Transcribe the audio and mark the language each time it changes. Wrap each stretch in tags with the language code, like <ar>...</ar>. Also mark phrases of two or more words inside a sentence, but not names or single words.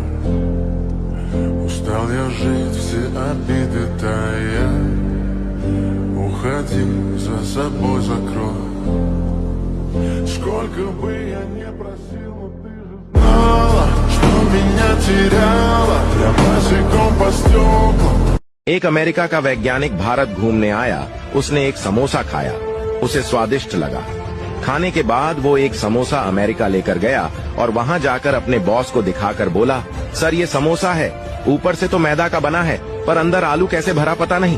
<ru>Устал я жить, все обиды тая. Уходи, за собой закрой. Сколько бы я не просил, но ты же знала, что меня теряла. Я босиком по стеклам.</ru> <hi>एक अमेरिका का वैज्ञानिक भारत घूमने आया। उसने एक समोसा खाया, उसे स्वादिष्ट लगा। खाने के बाद वो एक समोसा अमेरिका लेकर गया और वहाँ जाकर अपने बॉस को दिखाकर बोला, सर ये समोसा है, ऊपर से तो मैदा का बना है पर अंदर आलू कैसे भरा पता नहीं।</hi>